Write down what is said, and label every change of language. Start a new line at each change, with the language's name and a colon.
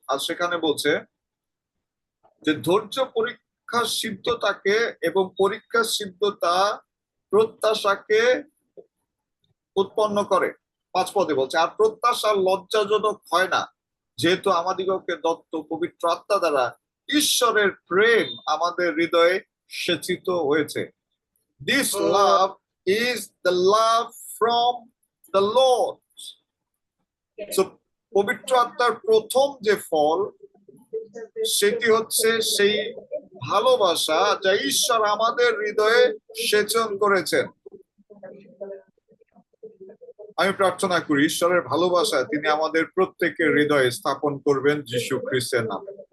Bangla: আর সেখানে বলছে যে ধৈর্য পরীক্ষা সিদ্ধতাকে এবং পরীক্ষা সিদ্ধতা প্রত্যাশাকে উৎপন্ন করে। 5 পদে বলছে, আর প্রত্যাশা লজ্জাজনক হয় না, যেহেতু আমাদিগকে দত্ত পবিত্র আত্মা দ্বারা ঈশ্বরের প্রেম আমাদের হৃদয়ে সেচিত হয়েছে।
English: This love is the love from the Lord.
Bangla: So, পবিত্র আত্মার প্রথম যে ফল সেটি হচ্ছে সেই ভালোবাসা যা ঈশ্বর আমাদের হৃদয়ে সেচন করেছেন। আমি প্রার্থনা করি ঈশ্বরের ভালোবাসা তিনি আমাদের প্রত্যেকের হৃদয়ে স্থাপন করবেন যীশু খ্রিস্টের নামে।